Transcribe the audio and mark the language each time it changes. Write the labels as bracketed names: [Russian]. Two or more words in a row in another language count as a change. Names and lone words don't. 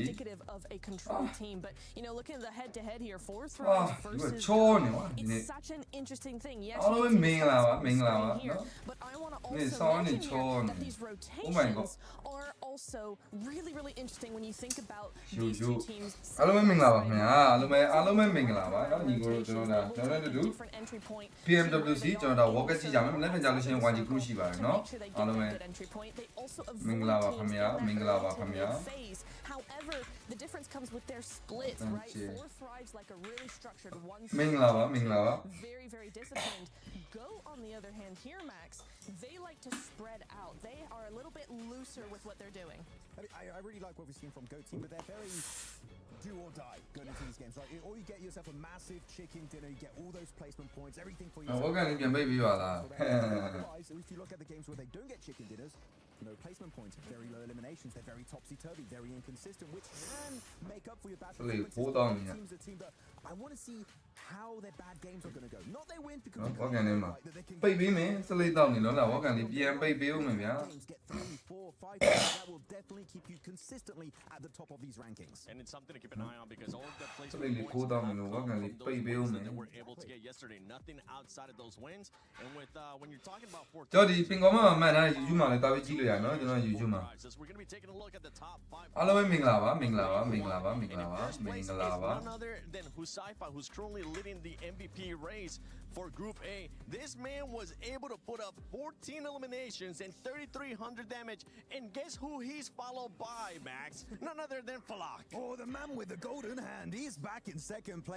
[English] indicative of a controlled team, but you know, looking at the head-to-head here, 4 throws versus it's such an interesting thing. Yes, all the main lava, here, no? but I want to It's also on mention its here own. that these Oh my God. rotations are also really, really interesting when you think about Yo, these two yo. teams. [Burmese] အားလုံးပဲမင်္ဂလာပါခင်ဗျာအားလုံးပဲမင်္ဂလာပါเนาะညီကိုတို့ကျွန်တော်တို့ [English] different entry point [Burmese] PMWC ကျွန်တော်တို့ walk ကြည့်ကြမယ်မနေ့ကကြာလို့ရှိရင် YG group ရှိပါတယ်เนาะအားလုံးပဲမင်္ဂလာပါခင်ဗျာမင်္ဂလာပါခင်ဗျာ [English] However, the difference comes with their splits, right? 4 thrives like a really structured one. [Burmese] မင်္ဂလာပါမင်္ဂလာပါ [English] Very, very disciplined. Go, on the other hand, here, Max, they like to spread out. They are a little bit looser with what they're doing. I really like what we've seen from Go Team, but they're very do or die going into these games, right? Or you get yourself a massive chicken dinner, you get all those placement points, everything for yourself. [Burmese] ဝက်ကန်လေးပြန်ပိတ်ပြီးပါလား [English] Otherwise, if you look at the games where they don't get chicken dinners, no placement points, very low eliminations, they're very topsy-turvy, very inconsistent, which can make up for your bad performances. Teams a team, but I want to see how their bad games are going to go. Not they win because [Burmese] ဝက်ကန်လေးမှာပိတ်ပြီးမယ်စလိတ်တော့နေလို့လားဝက်ကန်လေးပြန်ပိတ်ပေးဦးမယ်ဗျာ [English] get 3, 4, 5 that will definitely keep you consistently at the top of these rankings. And it's something to keep an eye on because all of the places Sali li ko down lo wa kan li pai pe o me that were able to get yesterday, nothing outside of those wins. And with when you're talking about 4 [Burmese] ကျော်ဒီပင်ကောမမှန်ထားတဲ့ YouTube မှာလည်းတာပြီးကြည့်လို့ရနော်ကျွန်တော် YouTube မှာ [English] we're going to be taking a look at the top 5. [Burmese] အားလုံးပဲမင်္ဂလာပါမင်္ဂလာပါမင်္ဂလာပါမင်္ဂလာပါမင်္ဂလာပါ [English] None other than Husaifa, who's currently leading the MVP race for Group A. This man was able to put up 14 eliminations and 3,300 damage. And guess who he's followed by, Max? None other than Falak. Oh, the man with the golden hand. He's back in second place.